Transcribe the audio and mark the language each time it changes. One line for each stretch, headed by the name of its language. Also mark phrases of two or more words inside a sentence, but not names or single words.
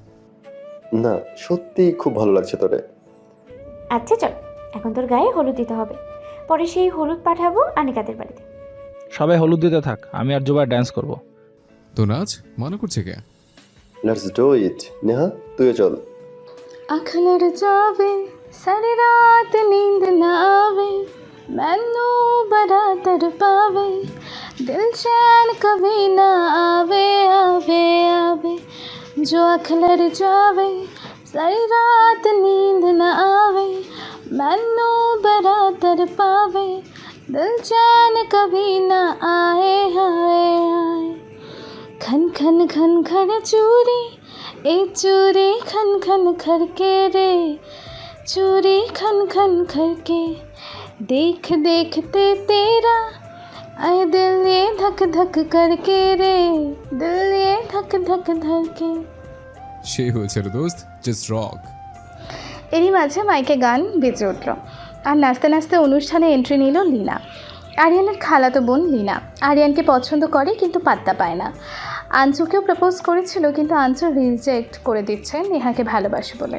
Bangla: না, সত্যি খুব ভালো লাগছে তোরে। আচ্ছা চল, এখন তোর গায়ে হলুদ দিতে হবে, পরে সেই হলুদ পাঠাবো আনিকাদের বাড়িতে। সবাই হলুদ দিতে থাক, আমি আর জুবাই ডান্স করব। তো নাচ মানা করছে কে?
English: Let's do it.
Bangla: নেহা, তুইও চল।
Punjabi: ਅੱਖ ਲੜ ਜਾਵੇ ਸਾਰੀ ਰਾਤ ਨੀਂਦ ਨਾ ਆਵੇ, ਮੈਨੂੰ ਬੜਾ ਤੜਪਾਵੇ, ਦਿਲ ਚੈਨ ਕभी ਨਾ ਆਵੇ ਆਵੇ ਆਵੇ। ਜੋ ਅੱਖ ਲੜ ਜਾਵੇ ਸਾਰੀ ਰਾਤ ਨੀਂਦ ਨਾ ਆਵੇ, ਮੈਨੂੰ ਬੜਾ ਤੜਪਾਵੇ, ਦਿਲ ਚੈਨ
Hindi: कभी ना आए हाय आए। खन खन खन खन चूरी ए चूरी खन खन खरके रे, चूरी खन खन खरके, देख देखते तेरा आए दिल ये धक धक करके रे, दिल ये धक धक धरके।
Bangla: সেই হয়েছে রে দোস্ত,
English: just rock.
Bangla: এরই মাঝে মাইকে গান বেজে উঠল আর নাচতে নাচতে অনুষ্ঠানে এন্ট্রি নিল লীনা, আরিয়ানের খালাতো বোন লীনা। আরিয়ানকে পছন্দ করে কিন্তু পাত্তা পায় না। আঞ্চুকেও প্রপোজ করেছিল কিন্তু আঞ্চু রিজেক্ট করে দিচ্ছে নেহাকে ভালোবাসে বলে।